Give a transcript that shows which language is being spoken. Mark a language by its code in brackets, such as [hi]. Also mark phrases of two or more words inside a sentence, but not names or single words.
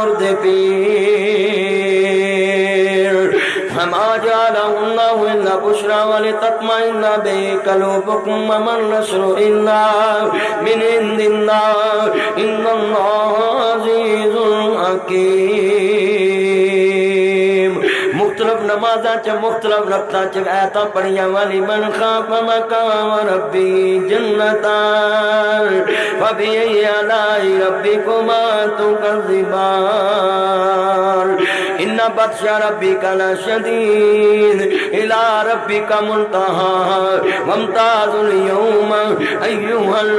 [ar] مردفين فما جعله الله إلا بشرى ولتطمئن به قلوبكم وما النصر إلا من عند الله إن الله عزيز حكيم [pa] مختلف نمازاں چ مختلف رکعتاں چ آیاتاں پڑھیاں والی [ar] من خاف مقام ربی جنتان فبأي آلاء ربكما تكذبان إن بطش ربك لشديد إلى ربك منتهاها وامتازوا اليوم أيها